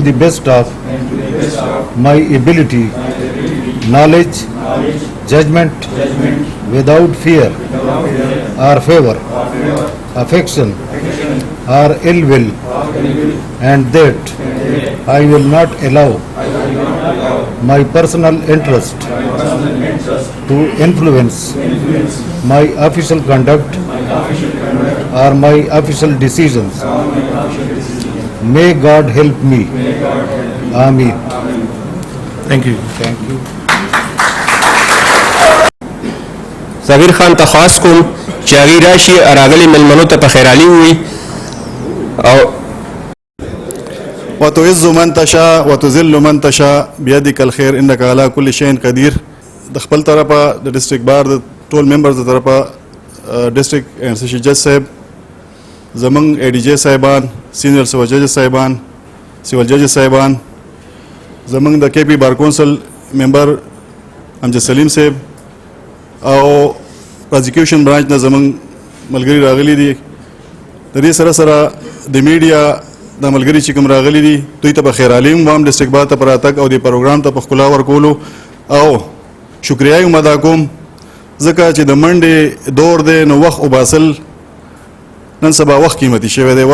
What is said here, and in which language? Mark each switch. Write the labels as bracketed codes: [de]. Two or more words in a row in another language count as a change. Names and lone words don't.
[en] the best of my ability, knowledge, judgment, without fear or favor, affection or ill will, and that I will not allow my personal interest to influence my official conduct or my official decisions. May God help me. Amen. Thank you. Thank you. [ps] صغیر خان تخواست کوم چې هغې راشي راغلي مېلمنو ته په خیرالي ووایي او [ar] وتعز من تشاء وتذل من تشاء بيدك الخير انك على كل شيء قدير. [ps] د خپل طرفه د [en] district bar [ps] د ټول ممبرز د طرفه [en] district and session judge [ps] صاحب زمونږ ای ډي جی صاحبان [en] senior civil judges [ps] صاحبان زمونږ د [en] KP Bar Council member [ps] امجد سلیم صاحب او [en] prosecution branch [ps] نه زمونږ ملګري راغلي دي. د دې سره سره د میډیا د ملګري چې کوم راغلي دي دوی ته په خیرالي هم [en] district bar [ps] ته په راتګ او د پروګرام ته په ښکلا ورکولو او شکریه هم ادا کوم ځکه چې د منډې دور دی نو وخت وباسل نن سبا وخت قیمتي شوی دی.